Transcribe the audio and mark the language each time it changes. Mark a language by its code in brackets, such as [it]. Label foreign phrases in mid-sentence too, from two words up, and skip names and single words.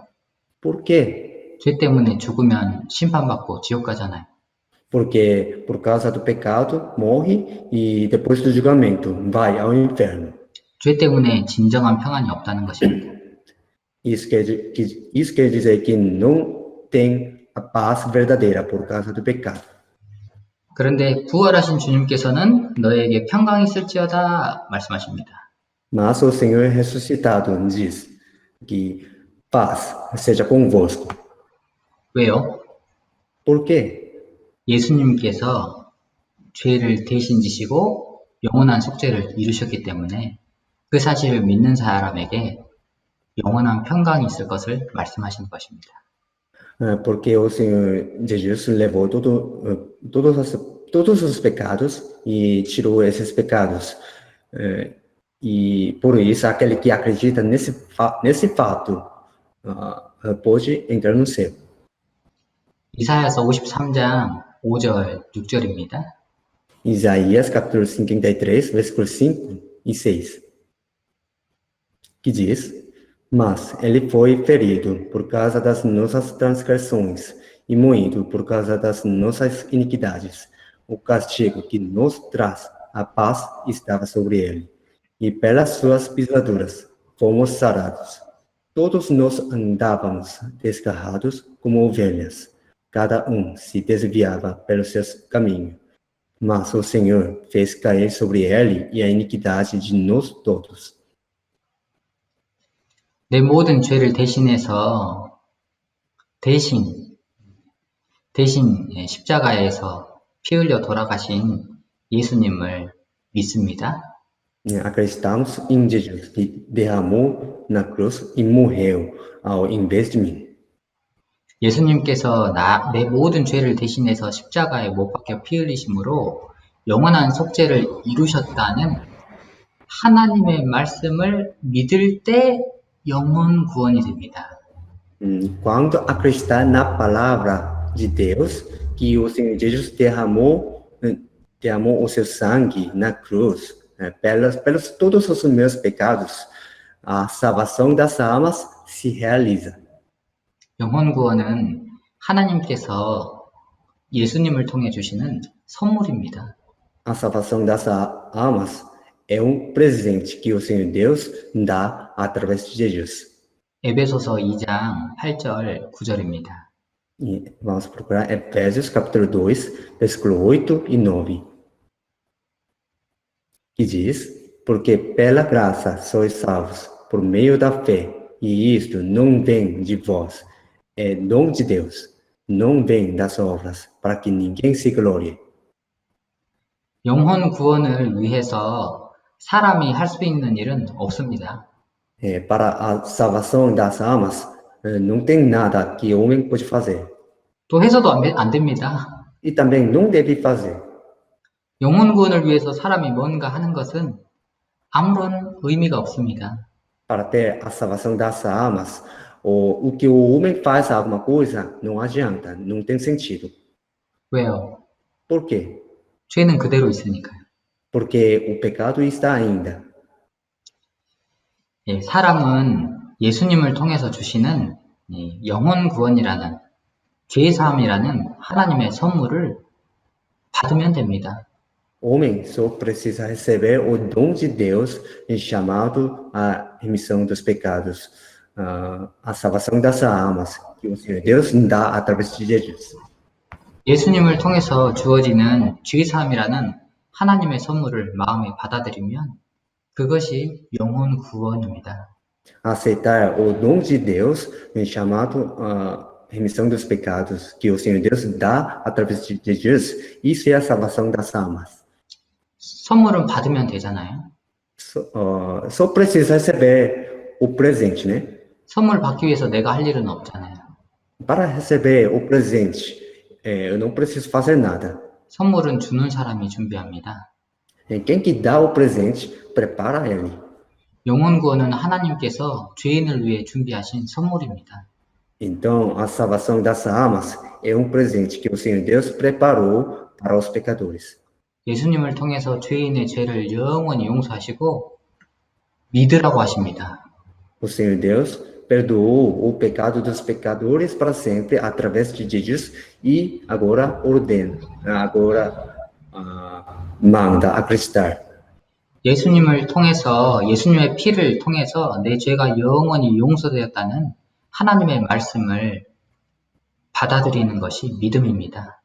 [pt] Por quê? [ko] 죄 때문에 죽으면 심판받고 지옥 가잖아요. [pt] Porque por causa do pecado morre e depois do julgamento vai ao inferno. [ko] 죄 때문에 진정한 평안이 없다는 것입니다. [pt] Isso quer dizer que não tem a paz verdadeira por causa do pecado. [ko] 그런데 부활하신 주님께서는 너에게 평강이 있을지어다 말씀하십니다. [pt] Mas o Senhor ressuscitado diz que paz seja convosco. [ko] 왜요? [pt] Por quê? [ko] 예수님께서 죄를 대신 지시고 영원한 속죄를 이루셨기 때문에 그 사실을 믿는 사람에게 영원한 평강이 있을 것을 말씀하시는 것입니다. [pt] Porque o Senhor Jesus levou todos os pecados e tirou esses pecados. E por isso, aquele que acredita nesse fato pode entrar no céu. [ko] 이사야서 53장 5절, 6절입니다. [pt] Isaías, capítulo 53, versículos 5 e 6. Que diz: Mas ele foi ferido por causa das nossas transgressões e moído por causa das nossas iniquidades. O castigo que nos traz a paz estava sobre ele, e pelas suas pisaduras fomos sarados. Todos nós andávamos desgarrados como ovelhas, cada se desviava pelos seus caminhos. Mas o Senhor fez cair sobre ele a iniquidade de nós todos. [ko] 내 모든 죄를 대신해서 대신 십자가에서 피 흘려 돌아가신 예수님을 믿습니다. [pt] Acreditamos em Jesus, que derramou na cruz e morreu ao invés de mim. [ko] 예수님께서 내 모든 죄를 대신해서 십자가에 못 박혀 피 흘리심으로 영원한 속죄를 이루셨다는 하나님의 말씀을 믿을 때 영혼 구원이 됩니다. [pt] Quando acreditar na palavra de Deus, que o Senhor Jesus derramou o seu sangue na cruz, pelos todos os meus pecados, a salvação das almas se realiza. [ko] 영혼 구원은 하나님께서 예수님을 통해 주시는 선물입니다. [pt] A salvação das almas é presente que o Senhor Deus dá através de Jesus. [ko] 에베소서 2장 8절, 9절입니다. [pt] E vamos procurar Efésios capítulo 2, versículo 8 e 9. Que diz: Porque pela graça sois salvos, por meio da fé, e isto não vem de vós, é dom de Deus, não vem das obras, para que ninguém se glorie. [ko] 영혼 구원을 위해서 사람이 할 수 있는 일은 없습니다. [pt] Para a salvação das almas, não tem nada que o homem pode fazer. [ko] 또 해서도 안 됩니다. [pt] E também não deve fazer. [ko] 영혼 구원을 위해서 사람이 뭔가 하는 것은 아무런 의미가 없습니다. [pt] Para ter a salvação das almas, o que o homem faz alguma coisa não adianta, não tem sentido. [ko] 왜요? [pt] Por quê? [ko] 죄는 그대로 있으니까요. [pt] Porque o pecado está ainda. [ko] 사람은 예수님을 통해서 주시는 영혼 구원이라는 죄사함이라는 하나님의 선물을 받으면 됩니다. [pt] Homem só precisa receber o dom de Deus chamado a remissão dos pecados, a salvação das almas, que o Senhor Deus dá através de Jesus. [ko] 예수님을 통해서 주어지는 죄사함이라는 하나님의 선물을 마음에 받아들이면 그것이 영혼 구원입니다. [pt] Aceitar o dom de Deus chamado remissão dos pecados, que o Senhor Deus dá através de Jesus, isso é a salvação das almas. [ko] 선물은 받으면 되잖아요. [pt] Só precisa receber o presente, né? [ko] 선물 받기 위해서 내가 할 일은 없잖아요. [pt] Para receber o presente, eu não preciso fazer nada. [ko] 선물은 주는 사람이 준비합니다. [pt] Quem que dá o presente, prepara ele. [ko] 영혼 구원은 하나님께서 죄인을 위해 준비하신 선물입니다. [pt] Então, a salvação das almas é presente que o Senhor Deus preparou para os pecadores. [ko] 예수님을 통해서 죄인의 죄를 영원히 용서하시고 믿으라고 하십니다. [pt] O Senhor Deus perdoou o pecado dos pecadores para sempre através de Jesus e agora manda acreditar. [ko] 예수님을 통해서 예수님의 피를 통해서 내 죄가 영원히 용서되었다는 하나님의 말씀을 받아들이는 것이 믿음입니다.